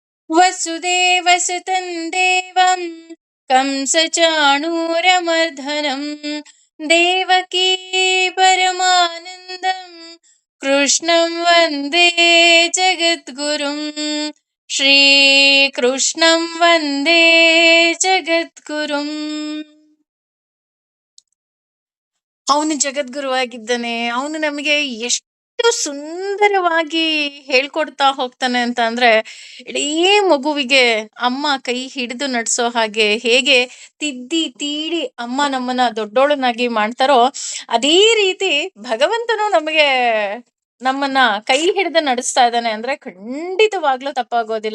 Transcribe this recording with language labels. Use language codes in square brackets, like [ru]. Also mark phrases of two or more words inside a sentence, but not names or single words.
[sa] ವಸುದೇವಸುತಂ ದೇವಂ ಕಂಸಚಾಣೂರಮರ್ದನಂ ದೇವಕೀ ಪರಮಾನಂದಂ ಕೃಷ್ಣಂ ವಂದೇ ಜಗದ್ಗುರುಂ. ಶ್ರೀಕೃಷ್ಣಂ ವಂದೇ ಜಗದ್ಗುರುಂ. [kn] ಅವನು ಜಗದ್ಗುರುವಾಗಿದ್ದಾನೆ. ಅವನು ನಮಗೆ ಎಷ್ಟು ಸುಂದರವಾಗಿ ಹೇಳ್ಕೊಡ್ತಾ ಹೋಗ್ತಾನೆ ಅಂತ ಅಂದ್ರೆ, ಇಡೀ ಮಗುವಿಗೆ ಅಮ್ಮ ಕೈ ಹಿಡಿದು ನಡ್ಸೋ ಹಾಗೆ ಹೇಗೆ ತಿದ್ದಿ ತೀಡಿ ಅಮ್ಮ ನಮ್ಮನ್ನ ದೊಡ್ಡೋಳನ್ನಾಗಿ ಮಾಡ್ತಾರೋ, ಅದೇ ರೀತಿ ಭಗವಂತನು ನಮಗೆ ನಮ್ಮನ್ನ ಕೈ ಹಿಡಿದು ನಡೆಸ್ತಾ ಇದ್ದಾನೆ ಅಂದ್ರೆ ಖಂಡಿತವಾಗ್ಲೂ ತಪ್ಪಾಗೋದಿಲ್ಲ.